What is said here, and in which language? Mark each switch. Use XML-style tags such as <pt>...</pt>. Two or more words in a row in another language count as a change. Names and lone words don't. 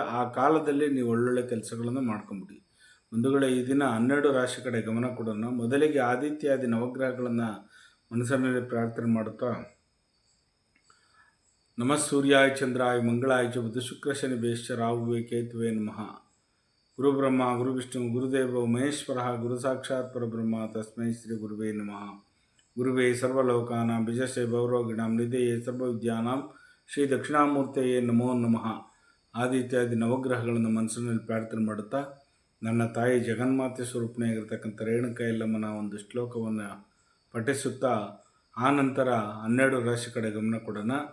<kn>ಆ ಕಾಲದಲ್ಲಿ ನೀವು ಒಳ್ಳೊಳ್ಳೆ ಕೆಲಸಗಳನ್ನು ಮಾಡ್ಕೊಂಬಿಡಿ. ಬಂಧುಗಳೇ, ಈ ದಿನ 12 ರಾಶಿ ಕಡೆ ಗಮನ ಕೊಡೋಣ. ಮೊದಲಿಗೆ ಆದಿತ್ಯಾದಿ ನವಗ್ರಹಗಳನ್ನು ಮನಸ್ಸಿನಲ್ಲಿ ಪ್ರಾರ್ಥನೆ ಮಾಡುತ್ತಾ,</kn> <sa>ನಮಃ ಸೂರ್ಯಾಯ ಚಂದ್ರಾಯ ಮಂಗಳಾಯ ಚ ಬುಧ ಶುಕ್ರ ಶನಿ ಬೇಶ್ಚ ರಾಹುವೇ ಕೇತುವೇ ನಮಃ. ಗುರು ಬ್ರಹ್ಮ ಗುರು ವಿಷ್ಣು ಗುರುದೇವ ಮಹೇಶ್ವರ ಗುರು ಸಾಕ್ಷಾತ್ ಪರಬ್ರಹ್ಮ ತಸ್ಮೈ ಶ್ರೀ ಗುರುವೇ ನಮಃ. ಗುರುವೇ ಸರ್ವಲೋಕಾನಾಂ ಬಿಜಸ್ಸೇ ಭವರೋಗಿಣಾಂ ನಿಧೇಯೇ ಸರ್ವವಿದ್ಯಾನಾಂ ಶ್ರೀ ದಕ್ಷಿಣಾಮೂರ್ತಿಯೇ ನಮೋ ನಮಃ.</sa> <kn>ಆದಿತ್ಯಾದಿ ನವಗ್ರಹಗಳನ್ನು ಮನಸ್ಸಿನಲ್ಲಿ ಪ್ರಾರ್ಥನೆ ಮಾಡುತ್ತಾ, ನನ್ನ ತಾಯಿ ಜಗನ್ಮಾತೆ ಸ್ವರೂಪಣೆಯಾಗಿರ್ತಕ್ಕಂಥ ರೇಣುಕಾ ಯಲ್ಲಮ್ಮನ ಒಂದು ಶ್ಲೋಕವನ್ನು ಪಠಿಸುತ್ತಾ ಆನಂತರ 12 ರಾಶಿ ಕಡೆ ಗಮನ ಕೊಡೋಣ.</kn>